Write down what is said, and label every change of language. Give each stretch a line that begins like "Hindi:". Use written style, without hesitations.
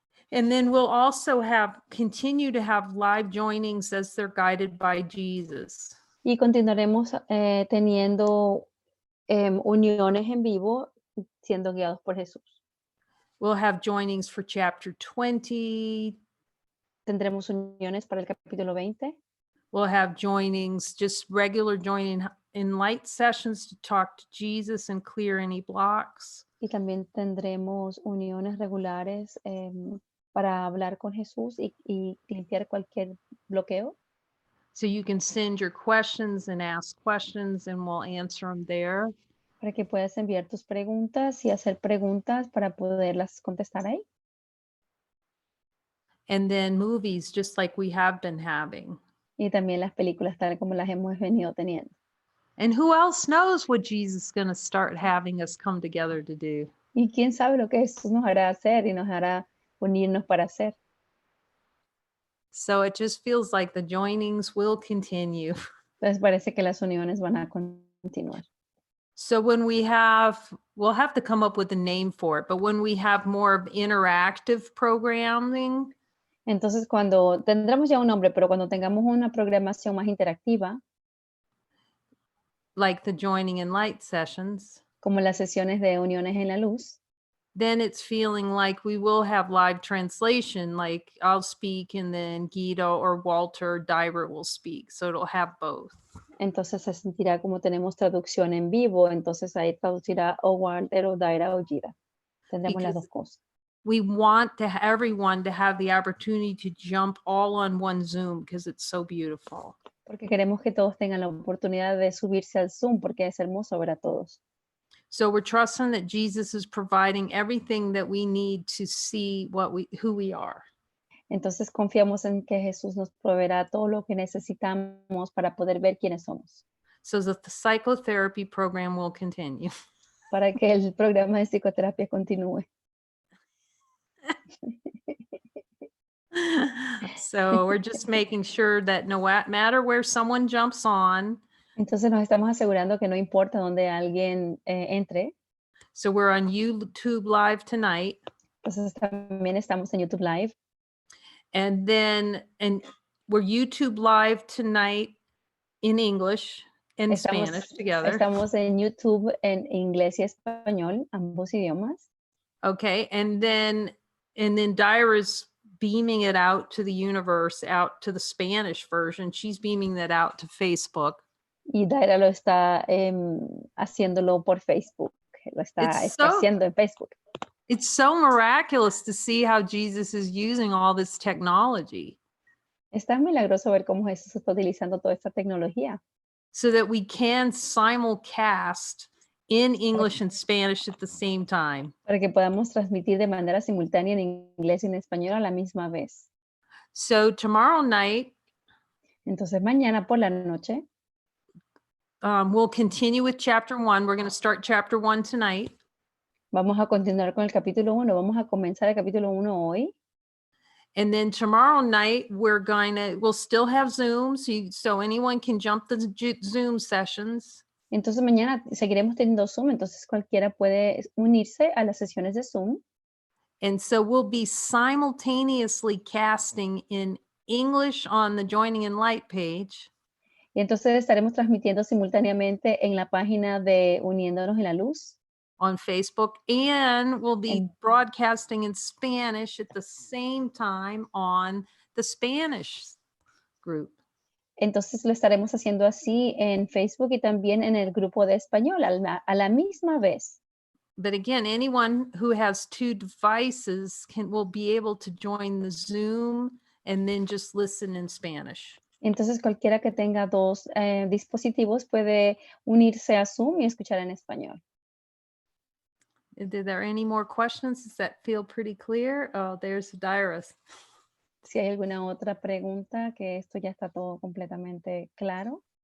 English: And then we'll also continue to have live joinings as they're guided by Jesus.
Spanish: Y continuaremos teniendo uniones en vivo siendo guiados por Jesús.
English: We'll have joinings for chapter 20.
Spanish: Tendremos uniones para el capítulo 20.
English: We'll have joinings, just regular joining in light sessions to talk to Jesus and clear any blocks.
Spanish: Y también tendremos uniones regulares para hablar con Jesús y limpiar cualquier bloqueo.
English: So you can send your questions and ask questions and we'll answer them there.
Spanish: Para que puedas enviar tus preguntas y hacer preguntas para poderlas contestar ahí.
English: And then movies, just like we have been having.
Spanish: Y también las películas tal como las hemos venido teniendo.
English: And who else knows what Jesus is going to start having us come together to do?
Spanish: Y quién sabe lo que Jesús nos hará hacer y nos hará unirnos para hacer.
English: So it just feels like the joinings will continue.
Spanish: Entonces parece que las uniones van a continuar.
English: So when we'll have to come up with a name for it, but when we have more of interactive programming.
Spanish: Entonces cuando tendremos ya un nombre, pero cuando tengamos una programación más interactiva,
English: like the joining in light sessions,
Spanish: como las sesiones de uniones en la luz,
English: then it's feeling like we will have live translation, like I'll speak and then Guido or Walter or Dyra will speak. So it'll have both.
Spanish: entonces se sentirá como tenemos traducción en vivo, entonces ahí traducirá o Walter o Daira o Gira. Tendremos las dos cosas.
English: We want everyone to have the opportunity to jump all on one Zoom because it's so beautiful.
Spanish: Porque queremos que todos tengan la oportunidad de subirse al Zoom porque es hermoso ver a todos.
English: So we're trusting that Jesus is providing everything that we need to see who we are.
Spanish: Entonces confiamos en que Jesús nos proveerá todo lo que necesitamos para poder ver quiénes somos.
English: So that the psychotherapy program will continue.
Spanish: Para que el programa de psicoterapia continúe.
English: So we're just making sure that no matter where someone jumps on.
Spanish: Entonces nos estamos asegurando que no importa dónde alguien entre.
English: So we're on YouTube Live tonight.
Spanish: Entonces también estamos en YouTube Live.
English: And we're YouTube Live tonight in English. and Spanish together.
Spanish: Estamos en YouTube en inglés y español, ambos idiomas.
English: Okay, and then Dyra's beaming it out to the universe, out to the Spanish version. She's beaming that out to Facebook.
Spanish: Y Daira lo está haciéndolo por Facebook. Lo está haciendo en Facebook.
English: It's so miraculous to see how Jesus is using all this technology.
Spanish: Está milagroso ver cómo Jesús está utilizando toda esta tecnología.
English: So that we can simulcast in English and Spanish at the same time.
Spanish: Para que podamos transmitir de manera simultánea en inglés y en español a la misma vez.
English: So tomorrow night,
Spanish: entonces mañana por la noche,
English: we'll continue with chapter 1. We're going to start chapter 1 tonight.
Spanish: Vamos a continuar con el capítulo 1. Vamos a comenzar el capítulo 1 hoy.
English: And then tomorrow night, we'll still have Zoom, so anyone can jump the Zoom sessions.
Spanish: Entonces mañana seguiremos teniendo Zoom, entonces cualquiera puede unirse a las sesiones de Zoom.
English: And so we'll be simultaneously casting in English on the Joining in Light page.
Spanish: Y entonces estaremos transmitiendo simultáneamente en la página de Uniéndonos en la Luz.
English: On Facebook, and we'll be broadcasting in Spanish at the same time on the Spanish group.
Spanish: Entonces lo estaremos haciendo así en Facebook y también en el grupo de español a la misma vez.
English: But again, anyone who has 2 devices will be able to join the Zoom and then just listen in Spanish.
Spanish: Entonces cualquiera que tenga 2 dispositivos puede unirse a Zoom y escuchar en español.
English: Are there any more questions? Does that feel pretty clear? Oh, there's Dyrus.
Spanish: Si hay alguna otra pregunta, que esto ya está todo completamente claro.